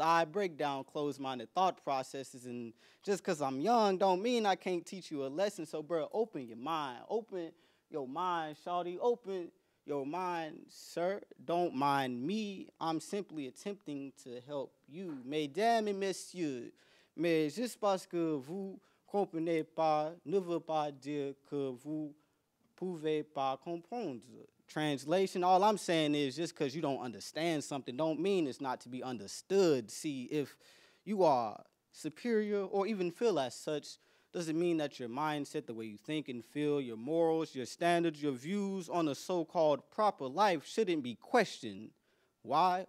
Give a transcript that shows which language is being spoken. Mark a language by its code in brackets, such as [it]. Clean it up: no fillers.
[en] I break down closed-minded thought processes, and just because I'm young don't mean I can't teach you a lesson. So, bro, open your mind. Open your mind, shawty. Open your mind, sir. Don't mind me. I'm simply attempting to help you. [fr] Mesdames et messieurs, mais juste parce que vous comprenez pas ne veut pas dire que vous pouvez pas comprendre. [en] Translation, all I'm saying is just because you don't understand something don't mean it's not to be understood. See, if you are superior or even feel as such, doesn't mean that your mindset, the way you think and feel, your morals, your standards, your views on a so-called proper life shouldn't be questioned. Why?